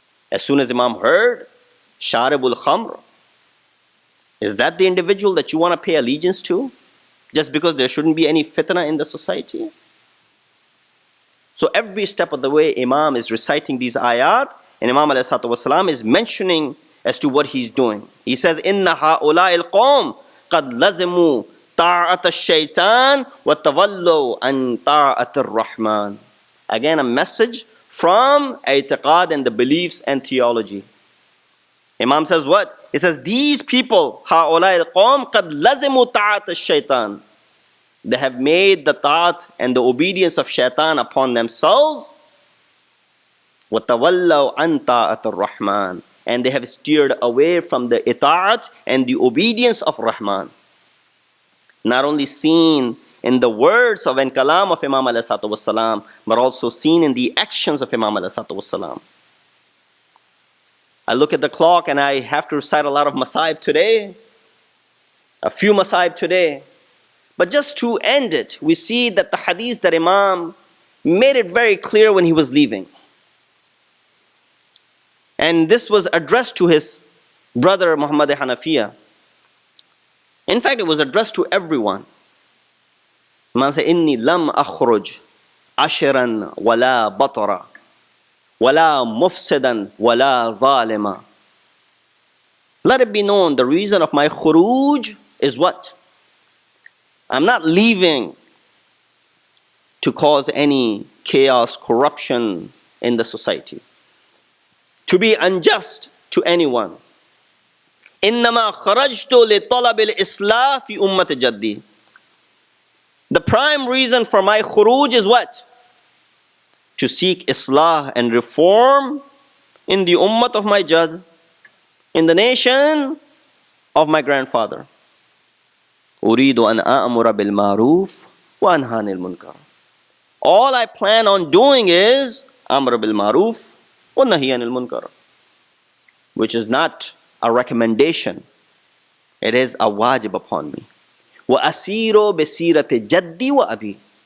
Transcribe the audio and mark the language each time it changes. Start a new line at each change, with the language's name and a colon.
English: As soon as Imam heard, Sharibul Khamr, is that the individual that you want to pay allegiance to? Just because there shouldn't be any fitna in the society? So every step of the way, Imam is reciting these ayat, and Imam ﷺ is mentioning as to what he's doing. He says,
Arabic: إِنَّ هَؤُلَاءِ الْقَوْمِ قَدْ لَزِمُوا طَاعَةَ الشَّيْطَانِ وَتَوَلَّوْا عَنْ طَاعَةِ الرَّحْمَنِ.
English: Again, a message from i'tiqad and the beliefs and theology. Imam says what? He says, these people,
Arabic: هَؤُلَاءِ الْقَوْمِ قَدْ لَزِمُوا طَاعَةَ الشَّيْطَانِ.
English: They have made the ta'at and the obedience of shaitan upon themselves.
Arabic: وَتَوَلَّوْا عَنْ طَاعَةِ الرَّحْمَنِ.
English: And they have steered away from the ita'at and the obedience of Rahman. Not only seen in the words of and kalam of Imam ﷺ, but also seen in the actions of Imam ﷺ. I look at the clock and I have to recite a lot of masaib today. A few masaib today. But just to end it, we see that the hadith that Imam made it very clear when he was leaving. And this was addressed to his brother Muhammad Hanafiya. In fact, it was addressed to everyone. Imam said,
Arabic: إِنِّي لَمْ أَخْرُجْ عَشِرًا وَلَا بَطَرًا وَلَا مُفْسِدًا وَلَا ظَالِمًا.
English: Let it be known, the reason of my khuruj is what? I'm not leaving to cause any chaos, corruption in the society, to be unjust to anyone.
Arabic: إنما خرجت لطلب الإصلاح في أمة جدي.
English: The prime reason for my khuruj is what? To seek islah and reform in the ummah of my Jad, in the nation of my grandfather.
Arabic: أريد أن أأمر بالمعروف وأنهى عن المنكر.
English: All I plan on doing is
Arabic: أمر بالمعروف ونهي عن المنكر,
English: which is not a recommendation. It is a wajib upon me.
Arabic: وَأَسِيرُ بِسِيرَةِ جَدِّي وَأَبِي.